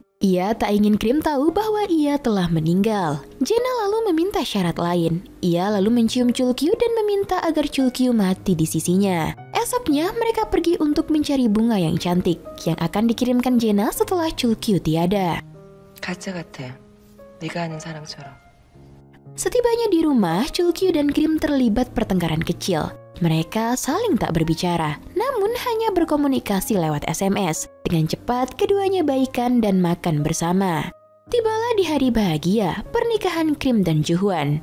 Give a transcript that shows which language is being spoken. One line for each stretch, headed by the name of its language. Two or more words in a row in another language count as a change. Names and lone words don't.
Indonesian: Ia tak ingin Krim tahu bahwa ia telah meninggal. Jae-na lalu meminta syarat lain. Ia lalu mencium Chulkyu dan meminta agar Chulkyu mati di sisinya. Esoknya, mereka pergi untuk mencari bunga yang cantik yang akan dikirimkan Jae-na setelah Chulkyu tiada.
Korean: 가짜 같아. 네가 아는 사랑처럼.
Indonesian: Setibanya di rumah, Chulkyu dan Krim terlibat pertengkaran kecil. Mereka saling tak berbicara, namun hanya berkomunikasi lewat SMS. Dengan cepat, keduanya baikan dan makan bersama. Tibalah di hari bahagia, pernikahan Krim dan Juhwan.